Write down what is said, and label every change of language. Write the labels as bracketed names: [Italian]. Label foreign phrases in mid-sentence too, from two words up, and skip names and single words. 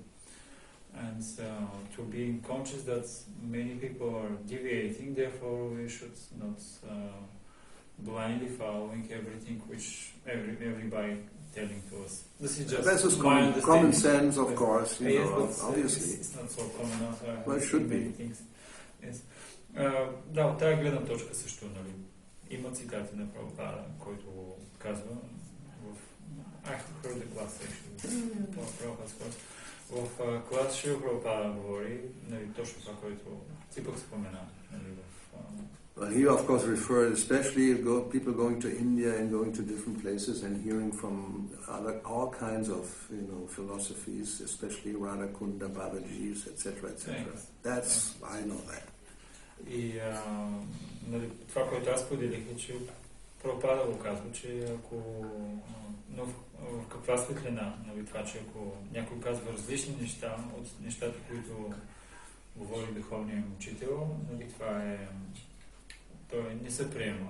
[English] And to be conscious that many people are deviating, therefore we should not blindly following everything which everybody telling to us. This is just that's common sense, of course. Obviously, it's not so common. Well, it should be. Things. Yes. [Bulgarian] Да, от тази гледна точка също, нали, има цитати на Прабхупада, който казва в [English] I heard the class actually, Prabhupada's course. [Bulgarian] В клас Шрила Прабхупада говори, нали, точно това, което ти пък спомена. Нали, [English] Well, he of course referred especially people going to India and going to different places and hearing from all kinds of philosophies, especially Radhakunda, Babaji's, etc., etc. That's I know that. [Bulgarian] И нали, това, което аз поделих е, че Прабхупада го казва, че но в каква светлина, нали, това, че ако някой казва различни неща от нещата, които говори духовният учител, нали, това е той не се приема.